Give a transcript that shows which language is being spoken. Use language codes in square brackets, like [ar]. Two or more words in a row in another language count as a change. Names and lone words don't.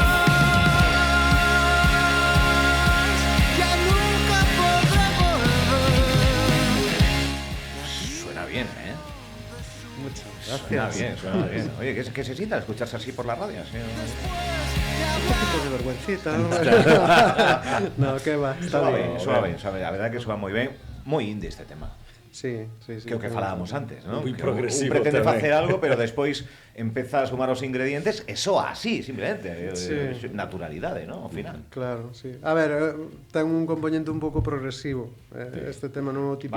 [es] Ya nunca podré volver. Suena bien, Muchas Suena gracias. bien, suena bien. Oye, ¿qué se sienta escucharse así por las radios? Un poquito de vergüencita, ¿no? No, que va, está bien. [gl] Suave. A verdad que suena moi ben. Moi indie este tema. [es] Sí. [gl] Que o que falábamos antes, ¿no? Moi Que progresivo un pretende tamén. facer algo, pero despois empeza a sumar os ingredientes e soa así, simplemente. [es] Sí. [gl] Naturalidade, ¿no? Ao final. [es] Claro, sí. [gl] A ver, ten un componente un pouco progresivo. Este tema non é o típico